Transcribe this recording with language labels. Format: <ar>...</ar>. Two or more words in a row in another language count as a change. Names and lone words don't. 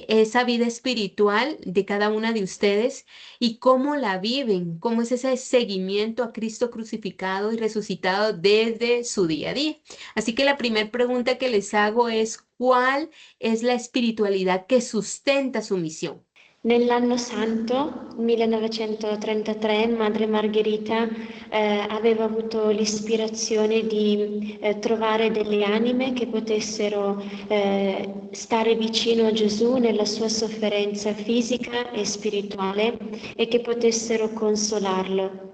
<es>Esa vida espiritual de cada una de ustedes y cómo la viven, cómo es ese seguimiento a Cristo crucificado y resucitado desde su día a día. Así que la primera pregunta que les hago es, ¿cuál es la espiritualidad que sustenta su misión?</es> <it>Nell'anno santo 1933 Madre Margherita aveva avuto l'ispirazione di trovare delle anime che potessero stare vicino a Gesù nella sua sofferenza fisica e spirituale e che potessero consolarlo.</it>